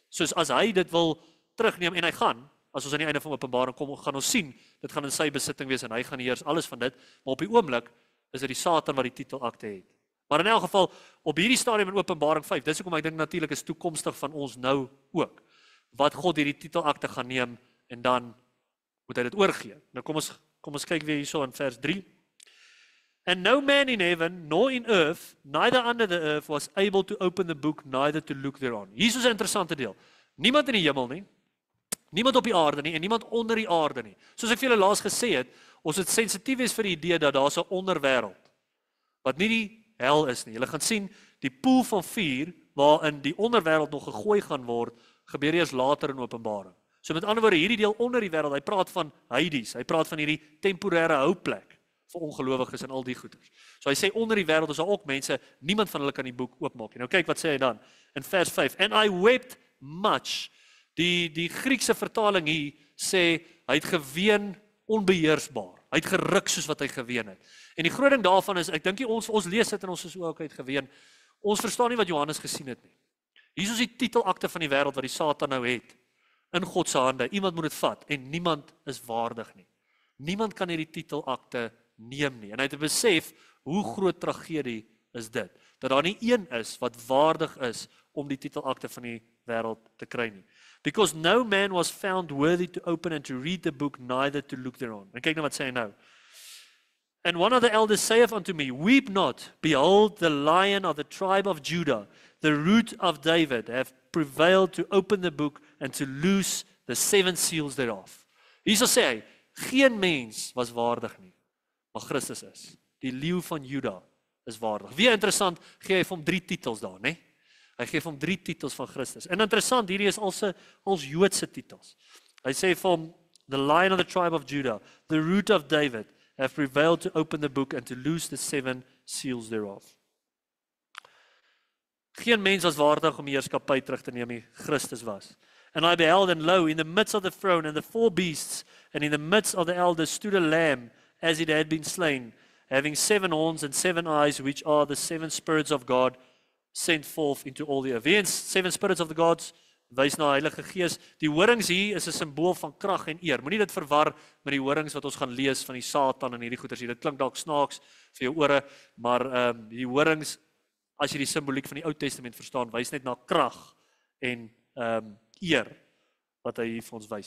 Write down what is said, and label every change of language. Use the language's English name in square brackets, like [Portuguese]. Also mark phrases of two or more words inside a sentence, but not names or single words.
[Afrikaans] Soos as hy dit wil terugneem en hy gaan, as ons aan die einde van Openbaring kom, gaan ons sien, dit gaan in sy besitting wees en hy gaan heers alles van dit, maar op die oomblik is dit die Satan wat die titelakte het. Maar in elk geval, op hierdie stadium in Openbaring 5, dis hoekom ek dink natuurlik is toekomstig van ons nou ook, wat God hierdie titelakte gaan neem en dan moet hy dit oorgee. Nou kom ons kyk weer hierso in vers 3. [English] And no man in heaven, nor in earth, neither under the earth, was able to open the book, neither to look thereon. [Afrikaans] Hier is 'n interessante deel. Niemand in die hemel nie, niemand op die aarde nie, en niemand onder die aarde nie. Soos ek vir julle laas gesê het, ons het sensitief is vir die idee dat daar 'n onderwêreld, wat nie die hel is nie. Julle gaan sien, die poel van vuur, waarin die onderwêreld nog gegooi gaan word, gebeur eers later in Openbaring. So met ander woorde, hierdie deel onder die wêreld, hy praat van Hades, hy praat van hierdie temporêre houplek vir ongelowiges en al die goeders. So hy sê onder die wêreld is daar ook mense, niemand van hulle kan die boek oopmaak nie. Nou kyk wat sê hy dan in vers 5. [English] And I wept much. [Afrikaans] Die Griekse vertaling hier sê hy het geween onbeheersbaar. Hy het geruk soos wat hy geween het. En die groot ding daarvan is, ek dink ons lees dit en ons is ook uit geween. Ons verstaan nie wat Johannes gesien het nie. Hier is die titelakte van die wêreld wat die Satan nou het in God se hande. Iemand moet dit vat en niemand is waardig nie. Niemand kan hierdie titelakte neem nie. En hy het besef hoe groot tragedie is dit, dat daar nie een is wat waardig is om die titelakte van die wêreld te kry nie. [English] Because no man was found worthy to open and to read the book, neither to look thereon. [Afrikaans] En kyk nou wat sê hy nou. [English] And one of the elders saith unto me, Weep not, behold, the Lion of the tribe of Judah, the Root of David, have prevailed to open the book and to loose the 7 seals thereof. [Afrikaans] Hierso sê hy, geen mens was waardig nie, maar Christus is. Die leeu van Juda is waardig. Weer interessant, gee hy vir hom 3 titels daar, né? Hy gee vir hom 3 titels van Christus. En interessant, hierdie is als Joodse titels. Hy sê vir hom, [English] the Lion of the tribe of Judah, the Root of David, have prevailed to open the book and to loose the 7 seals thereof. [Afrikaans] Geen mens was waardig om die heerskappy terug te neem nie, Christus was. [English] And I beheld, and lo, in the midst of the throne, and the 4 beasts, and in the midst of the elders stood a lamb, as it had been slain, having 7 horns and 7 eyes, which are the 7 spirits of God, sent forth into all the earth. [Afrikaans] Wie eens [English] 7 spirits of the gods, [Afrikaans] wys na Heilige Gees. Die horings hier is 'n simbool van krag en eer. Moenie dit verwar met die horings wat ons gaan lees van die Satan en hierdie goeters hier. Dit klink dalk snaaks vir jou ore, maar die horings, as jy die simboliek van die Ou Testament verstaan, wys net na krag en eer wat hy hier vir ons wys.